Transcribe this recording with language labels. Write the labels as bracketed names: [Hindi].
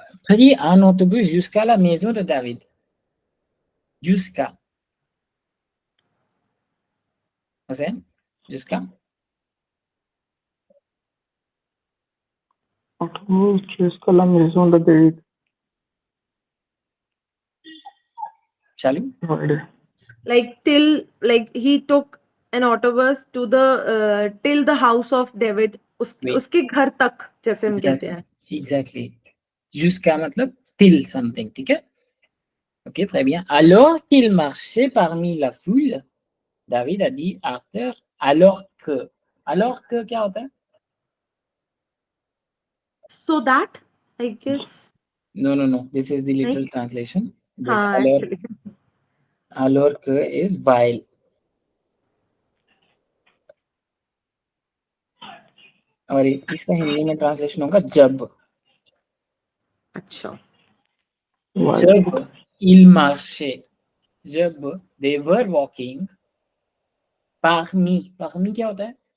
[French] Pris un autobus jusqu'à la maison de David. Jusqu'à. Hussein? Jusqu'à? Autobus jusqu'à la maison de David. [English] Shall we? No idea. like he took an autobus to the till the house of David, Wait. [Hindi] उसके घर तक जैसे हम कहते हैं. [English] Exactly. [Hindi] Jusqu'à मतलब [English] till something, [Hindi] ठीक है? Ok, [French] très bien. Alors qu'il marchait parmi la foule, David a dit Arthur, alors que. [Hindi] Alors que क्या होता है? [English] So that I guess. No. This is the literal [Hindi] नहीं? [English] translation. But [Hindi] हाँ, [French] alors, [English] actually. alors que is while. [Hindi] और इसका हिंदी में translation होगा जब. अच्छा. [English] Why? [Hindi] जब il marchait, जब [English] they were walking, [Hindi] parmi क्या होता है?